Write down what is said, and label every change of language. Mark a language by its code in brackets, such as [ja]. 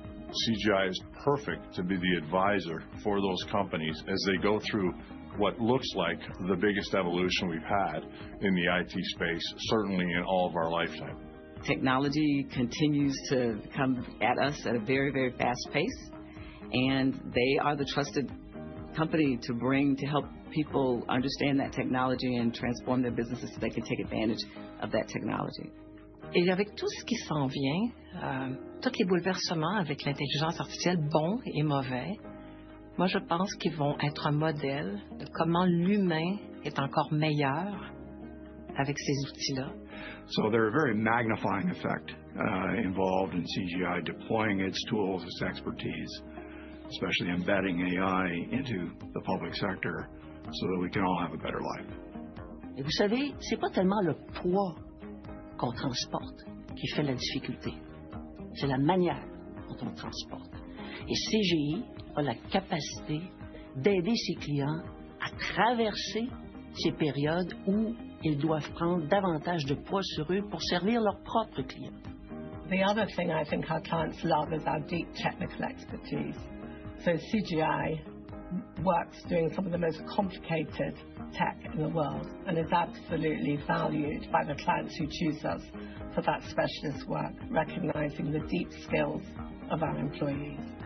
[en] CGI is perfect to be the advisor for those companies as they go through what looks like the biggest evolution we've had in the IT space, certainly in all of our lifetime. Technology continues to come at us at a very, very fast pace, and they are the trusted company to bring to help people understand that technology and transform their businesses so they can take advantage of that technology. [fr] Et avec tout ce qui s'en vient, tous les bouleversements avec l'intelligence artificielle, bons et mauvais, moi je pense qu'ils vont être un modèle de comment l'humain est encore meilleur avec ces outils-là. [en] So there's a very magnifying effect involved in CGI deploying its tools, its expertise, especially embedding AI into the public sector so that we can all have a better life. [fr] Et vous savez, c'est pas tellement le poids qu'on transporte qui fait la difficulté. C'est la manière dont on transporte. Et CGI a la capacité d'aider ses clients à traverser ces périodes où ils doivent prendre davantage de poids sur eux pour servir leurs propres clients. [en] The other thing I think our clients love is our deep technical expertise. So CGI works doing some of the most complicated tech in the world and is absolutely valued by the clients who choose us for that specialist work, recognizing the deep skills of our employees.